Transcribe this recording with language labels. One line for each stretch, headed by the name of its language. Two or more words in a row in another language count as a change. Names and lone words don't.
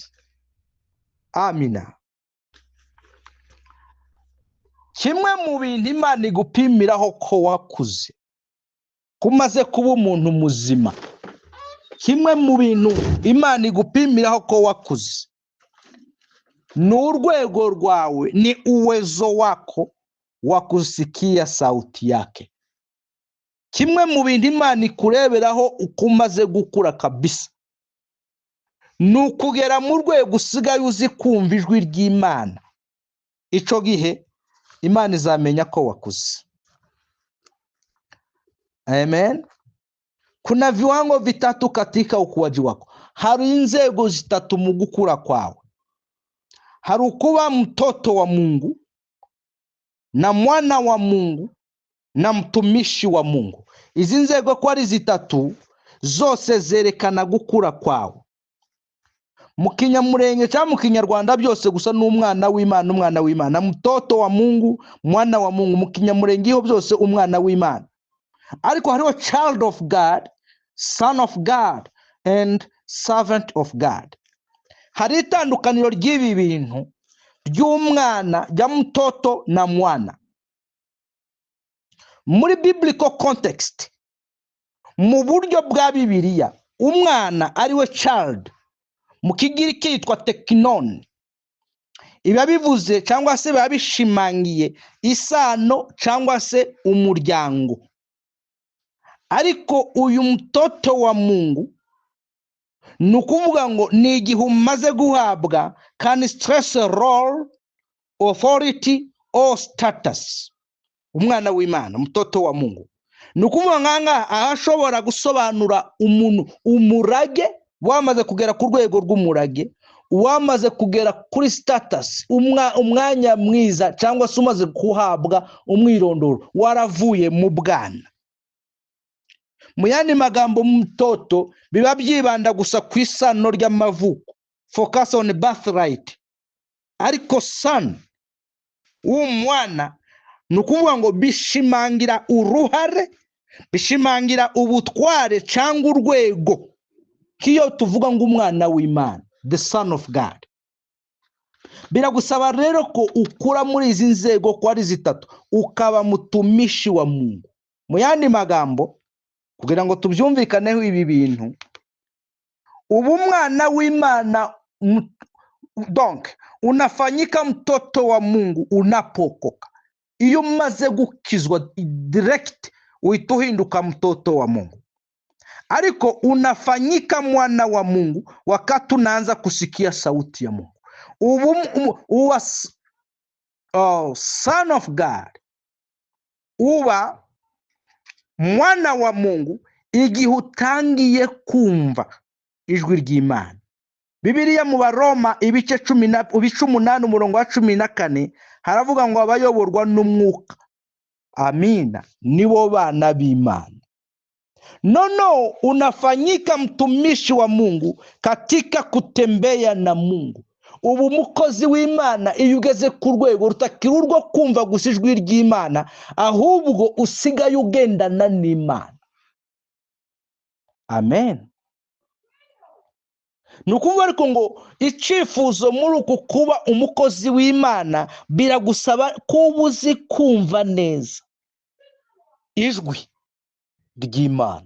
Kinyarwanda: Amina. Kimwe mu bintu Imana igupimiraho ko wakuze, kumaze kuba umuntu muzima, kimwe mu bintu Imana igupimiraho ko wakuze ni urwego rwawe,
Swahili: ni uwezo wako wa kusikia sauti yake.
Kinyarwanda: Kimwe mu bintu Imana ikureberaho uko umaze gukura kabisa ni ukugera mu rwego usigaye uzi kumva ijwi ry'Imana. Ico gihe Imana izamenya ko wakuze. Amen.
Swahili: Kuna viwango vitatu katika ukuaji wako.
Kinyarwanda: Hari inzego zitatu mu gukura kwawe. Hari ukuba
Swahili: mtoto wa Mungu na mwana wa Mungu na mtumishi wa Mungu.
Kinyarwanda: Izi nzego ko ari zitatu zose zerekana gukura kwawe. Mu Kinyamurenge cyangwa mu Kinyarwanda byose gusa n'umwana w'Imana, umwana w'Imana,
Swahili: mtoto wa Mungu, mwana wa Mungu.
Kinyarwanda: Mu Kinyamurenge ho byose umwana w'Imana. Ariko hariho
English: child of God, son of God
Kinyarwanda: and servant of God. Hari itandukaniro ry'ibi bintu ry'umwana, rya
Swahili: mtoto na mwana.
Kinyarwanda: Muri
English: biblical context,
Kinyarwanda: mu buryo bwa Bibiliya, umwana ariwe child, mu Kigiriki yitwa teknon. Iba bivuze cyangwa se biba bishimangiye isano cyangwa se umuryango. Ariko uyu
Swahili: mtoto wa Mungu
Kinyarwanda: ni ukuvuga ngo ni igihe umaze guhabwa
English: can stress role, authority or status.
Kinyarwanda: Umwana w'Imana,
Swahili: mtoto wa Mungu,
Kinyarwanda: ni ukuvuga nganga ahashobora gusobanura umuntu umurage, wamaze kugera ku rwego rw'umurage, wamaze kugera kuri status, umwanya mwiza cyangwa se umaze kuhabwa umwirondoro, waravuye mu bwana. Mu yandi magambo, mtoto biba byibanda gusa ku isano ry'amavuko,
English: focus on birthright.
Kinyarwanda: Ariko son w'umwana ni ukuvuga ngo bishimangira uruhare, bishimangira ubutware cyangwa urwego. Kiyo tuvuga ngo umwana w'Imana,
English: the son of God.
Kinyarwanda: Biragusaba rero ko ukura muri izi nzego ko ari zitatu, ukaba
Swahili: mutumishi wa Mungu.
Kinyarwanda: Mu yandi magambo, kugira ngo tubyumvikaneho ibi bintu, ubu umwana w'Imana, donc
Swahili: unafanyika mtoto wa Mungu unapokoka.
Kinyarwanda: Iyo umaze gukizwa direct uhita uhinduka
Swahili: mtoto wa Mungu. ariko unafanyika mwana wa Mungu wakati unaanza kusikia sauti ya Mungu.
English: Uwa son of God,
Kinyarwanda: uba
Swahili: mwana wa Mungu
Kinyarwanda: igihe utangiye kumva ijwi ry'Imana. Bibiliya mu Baroma ibice 18 umurongo wa 14 haravuga ngo abayoborwa n'umwuka, amina, nibo bana b'Imana. No,
Swahili: unafanyika mtumishi wa Mungu katika kutembea na Mungu.
Kinyarwanda: Ubu mukozi w'Imana iyo ugeze ku rwego rutakiri urwo kumva gusa ijwi ry'Imana, ahubwo usigaye ugendana n'Imana. Amen. Nukuvuga ariko ngo icyifuzo muri uku kuba umukozi w'Imana biragusaba kuba uzi kumva neza ijwi ry'Imana.